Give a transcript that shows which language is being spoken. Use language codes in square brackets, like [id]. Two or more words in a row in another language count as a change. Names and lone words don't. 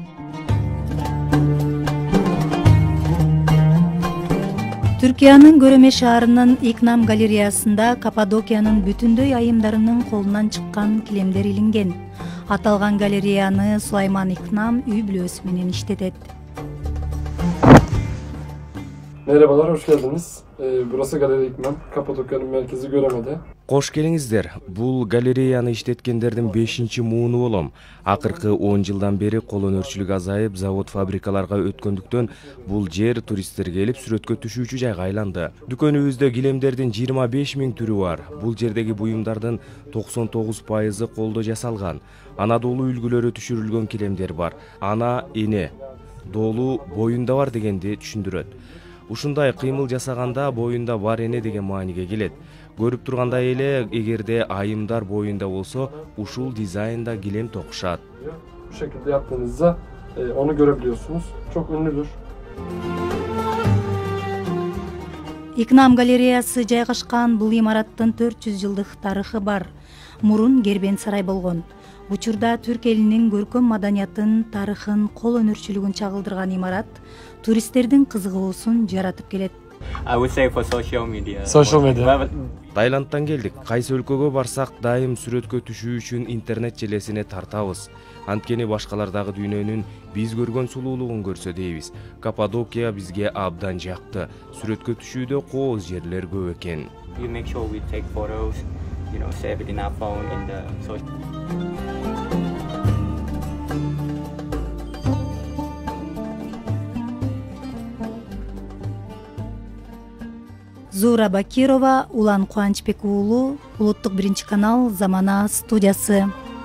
[ky] Түркиянын Көрөме шаарынын Икнам галереясында Каппадокиянын бүтүндөй айымдарынын колунан чыккан килемдер илинген. Аталган галереяны Сулайман Икнам үй бүлөсү менен иштетет. [tr] Merhabalar, hoş geldiniz. Burası Galeri İknam, Kappadokya'nın merkezi Göreme'de. [ky] Кош келиңиздер. Бул галереяны иштеткендердин 5-мууну болом. Акыркы 10 жылдан бери кол өнөрчүлүк азайып, завод-фабрикаларга өткөндүктөн бул жер туристтер келип сүрөткө түшүүчү жайга айланды. Дүкөнүбүздө килемдердин 25 000 түрү бар. Бул жердеги буюмдардын 99% колдо жасалган. Анадолу үлгүлөрү түшүрүлгөн килемдер бар. Ана, эне, долу боюнда бар дегенди түшүндүрөт. Ушундай кыймыл жасаганда боюнда бар эне деген мааниге келет. Көрүп тургандай эле, эгерде айымдар боюнда болсо, ушул дизайнда килем токушат. [tr] Bu şekilde yaptığınızda onu görebiliyorsunuz. Çok ünlüdür. [ky] Икнам галереясы жайгашкан бул имараттын 400 жылдык тарыхы бар. Мурун кербен сарай болгон. Учурда түрк элинин көркөм маданиятын, тарыхын, кол өнөрчүлүгүн чагылдырган имарат туристтердин кызыгуусун жаратып келет. [en] I would say for social media. Social media. [ky] Таиландтан келдик. Кайсы өлкөгө барсак, дайым сүрөткө түшүү үчүн интернет желесине тартабыз. Анткени башкалардагы дүйнөнүн биз көргөн сулуулугун көрсө дейбиз. Каппадокия бизге абдан жакты. Сүрөткө түшүүдө кооз жерлер көп экен. [en] We make sure we take photos, save it in our phone in the social. [ky] Зура Бакирова, Улан Кубанычбек уулу, Улуттук биринчи канал, Замана студиясы.